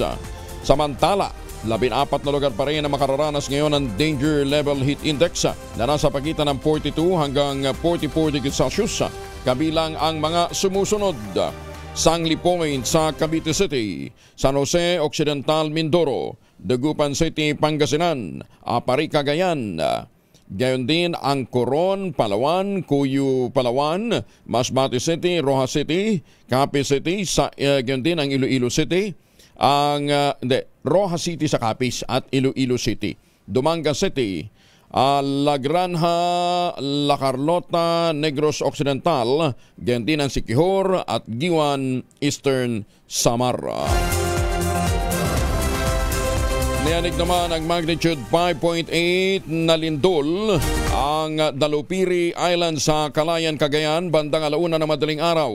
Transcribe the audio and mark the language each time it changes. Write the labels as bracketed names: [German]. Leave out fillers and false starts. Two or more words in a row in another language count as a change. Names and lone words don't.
[Filipino] Samantala, 14 na lugar pa rin na makararanas ngayon ng [English] Danger Level Heat Index [Filipino] na nasa pagitan ng 42 hanggang 44 [English] degrees Celsius, [Filipino] kabilang ang mga sumusunod: Sangli Point sa Cavite City, San Jose Occidental, Mindoro, Dagupan City, Pangasinan, Apari, Cagayan. Gayon din ang Coron, Palawan, Cuyo, Palawan, Masbate City, Rojas City, Capiz City, gayon din ang Iloilo City, Rojas City sa Capiz at Iloilo City, Dumangas City, La Granja, La Carlota, Negros Occidental, gayon din ang Siquijor at Giwan, Eastern Samar. Niyanig naman ang magnitude 5.8 na lindol ang Dalupiri Island sa Calayan, Cagayan, bandang 1:00 ng madaling araw.